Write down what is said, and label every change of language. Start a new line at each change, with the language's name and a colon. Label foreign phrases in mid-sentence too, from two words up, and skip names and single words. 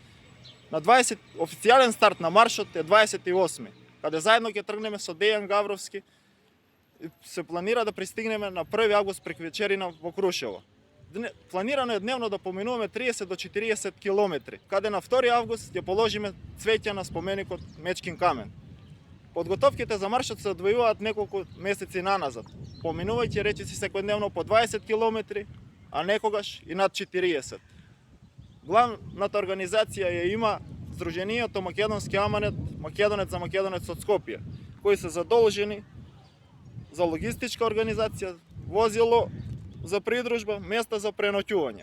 Macedonian: На 20, официјалан старт на маршот је 28. Када заједно ће тргнеме со Dejan Gavrovski, се планира да пристигнеме на 1. август прек вечерина во Kruševo. Планирано је дневно да поминујеме 30 до 40 км. Када на 2. август је положиме цвећа на споменик од Mečkin kamen. Подготовките за маршот се одвојуваат неколку месеци наназад, поминувајќи речиси секојдневно по 20 км, а некогаш и над 40. Главната организација ја има Сдруженијето Македонски Аманет Македонец за Македонец од Скопје, кои се задолжени за логистичка организација, возило за придружба, места за преноќување.